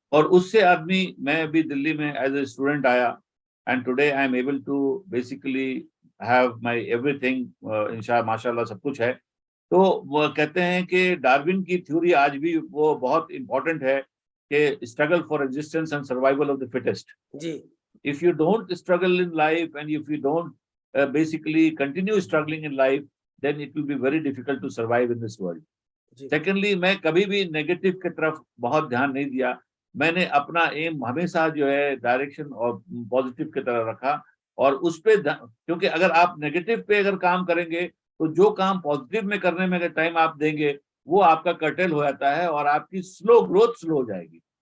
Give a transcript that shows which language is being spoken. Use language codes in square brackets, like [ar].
[hi] और उससे आदमी, मैं अभी दिल्ली में [en] as a student आया, and today I am able to basically have my everything, [hi] इंशाल्लाह माशाल्लाह सब कुछ है। तो वो कहते हैं कि डार्विन की थ्योरी आज भी वो बहुत इंपॉर्टेंट है कि [en] Struggle for existence and survival of the fittest. [hi] Ji [en] If you don't struggle in life and if you don't basically continue struggling in life, then it will be very difficult to survive in this world. [hi] Ji Secondly, मैं कभी भी negative की तरफ बहुत ध्यान नहीं दिया। मैंने अपना एम हमेशा जो है डायरेक्शन और पॉजिटिव की तरफ रखा, और उस पे क्योंकि अगर आप नेगेटिव पे अगर काम करेंगे तो जो काम पॉजिटिव में करने में अगर टाइम आप देंगे वो आपका कर्टेल हो जाता है और आपकी ग्रोथ स्लो हो जाएगी।